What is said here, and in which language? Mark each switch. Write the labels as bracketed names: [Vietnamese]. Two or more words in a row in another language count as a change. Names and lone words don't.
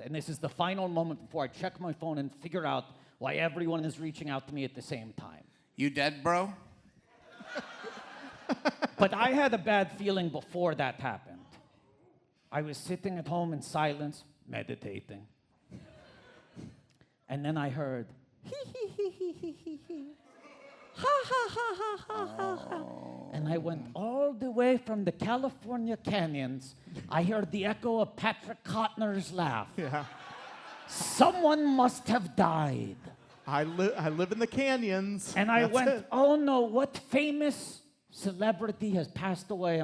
[English] And this is the final moment before I check my phone and figure out why everyone is reaching out to me at the same time. You dead, bro? But I had a bad feeling before that happened. I was sitting at home in silence, meditating. And then I heard, hee hee hee hee hee hee hee. Ha ha ha ha ha ha ha. And I went all the way from the California canyons. I heard the echo of Patrick Kottner's laugh. Yeah. Someone must have died. I live in the canyons. And I That's went, it. oh no, what famous celebrity has passed away?